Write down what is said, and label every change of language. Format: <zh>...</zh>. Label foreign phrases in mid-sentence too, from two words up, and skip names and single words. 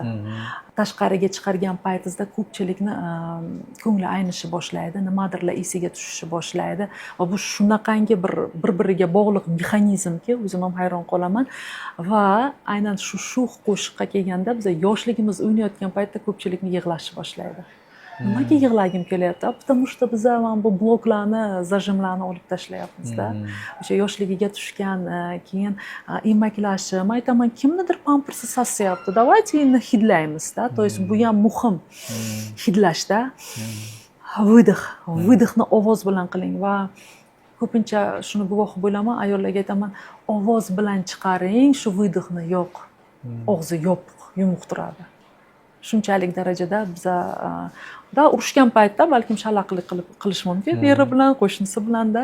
<uz>Tashqariga chiqargan paytingizda ko'pchilikni ko'ngli aynishi boshlaydi, nimadirlar esiga tushishi boshlaydi va bu shunaqangi bir-biriga bog'liq mexanizmki, o'zim ham hayron qolaman. Va aynan shu qo'shiqqa kelganda biz yoshligimiz o'ynayotgan paytda ko'pchilikni yig'lashi boshlaydi. nimaga yig'lagim kelyapti?</uz> <ru>Потому что</ru> <uz>biza mana bu bloklarni, zajimlarni olib tashlayapmizda. O'sha yoshligiga tushgan, keyin emaklashi, men aytaman, kimnidir pampersi sasyapti. Давайте endi hidlaymizda.</uz> <ru>То есть</ru> <uz>bu ham muhim. Hidlashda. Выдохni ovoz bilan qiling va ko'pincha shuni guvohi bo'laman, ayollarga aytaman, ovoz bilan chiqaring shu выдохni. Yo'q. Og'zi yopiq, yumuq turadi. Shunchalik darajada biza urushgan paytda balkim shalaqlik qilish mumkin eri bilan, qo'shnisi bilanda.</uz>